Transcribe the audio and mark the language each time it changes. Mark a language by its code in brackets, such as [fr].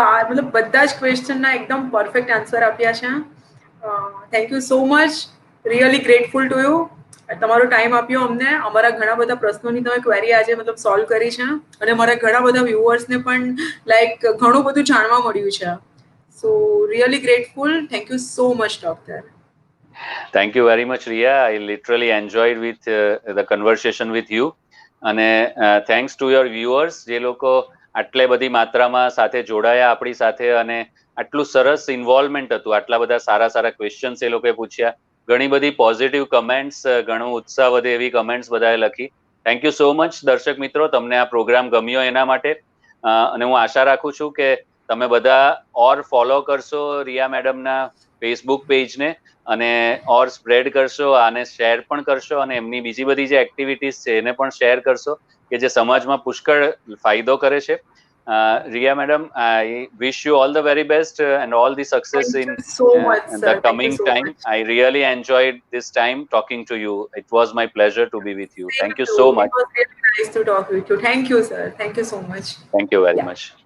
[gu] मतलब બધા જ ક્વેશ્ચનના એકદમ પરફેક્ટ આન્સર આપ્યા છે. [en] Thank you so much. Really grateful to you. [gu] તમારો ટાઈમ આપ્યો અમને. અમારા ઘણા બધા પ્રશ્નોની તમે ક્વેરી આજે મતલબ સોલ્વ કરી છે અને મારા ઘણા બધા વ્યુઅર્સને પણ લાઈક ઘણું બધું જાણવા મળ્યું છે. [en] So really grateful. Thank you so much doctor. Thank you very much, Riya. I literally enjoyed with the conversation with you. [gu] અને [en] thanks to your viewers [gu] જે લોકો આટલે બધી માત્રામાં સાથે જોડાયા આપણી સાથે અને આટલું સરસ ઇન્વોલ્વમેન્ટ હતું, આટલા બધા સારા સારા ક્વેશ્ચન્સ એ લોકોએ પૂછ્યા, ઘણી બધી પોઝિટિવ કમેન્ટ્સ, ઘણો ઉત્સાહ વધે એવી કમેન્ટ્સ બધાએ લખી. [en] thank you so much [gu] દર્શક મિત્રો, તમને આ પ્રોગ્રામ ગમ્યો એના માટે. અને હું આશા રાખું છું કે તમે બધા ઓર ફોલો કરશો રિયા મેડમના ફેસબુક પેજને અને ઓર સ્પ્રેડ કરશો, આને શેર પણ કરશો અને એમની બીજી બધી જે એક્ટિવિટીઝ છે એને પણ શેર કરશો કે જે સમાજમાં પુષ્કળ ફાયદો કરે છે. [en] Riya madam, I wish you all the very best and all the success in the coming time. I really enjoyed this time talking to you. It was my pleasure to be with you. Thank you so much. It was really nice to talk with you. Thank you, sir. Thank you so much. Thank you very much.